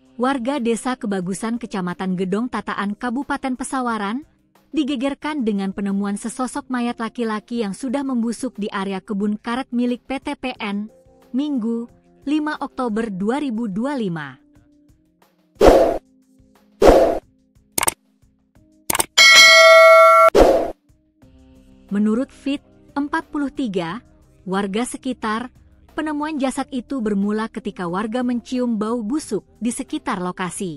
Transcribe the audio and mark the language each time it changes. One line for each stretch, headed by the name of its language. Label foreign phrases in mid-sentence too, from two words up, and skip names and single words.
Indonesian: Warga Desa Kebagusan Kecamatan Gedong Tataan Kabupaten Pesawaran digegerkan dengan penemuan sesosok mayat laki-laki yang sudah membusuk di area kebun karet milik PT PN, Minggu, 5 Oktober 2025. Menurut Fit 43, warga sekitar, penemuan jasad itu bermula ketika warga mencium bau busuk di sekitar lokasi.